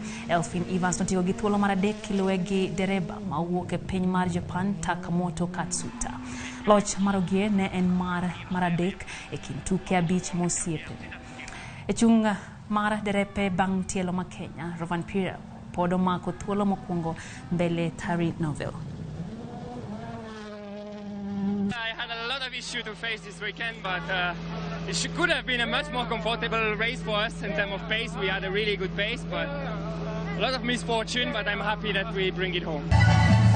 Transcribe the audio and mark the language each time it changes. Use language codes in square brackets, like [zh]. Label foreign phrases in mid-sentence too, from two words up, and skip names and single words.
[luo] Elfin Evans notigo gi thuolo mar 3 kiluwe gi dereba mawuok e piny mar Japan Takamoto Katsuta. Loch mar Ogier ne en mar adek e kind tuke abich mosiepe. E chung mar derepe bang' tielo ma Kenya, Rovanpera pod omako thuolo mokwongo mbele Tari Novel. [en] I had a lot of issues to face this weekend, but it could have been a much more comfortable race for us in terms of pace. We had a really good pace, but a lot of misfortune, but I'm happy that we bring it home.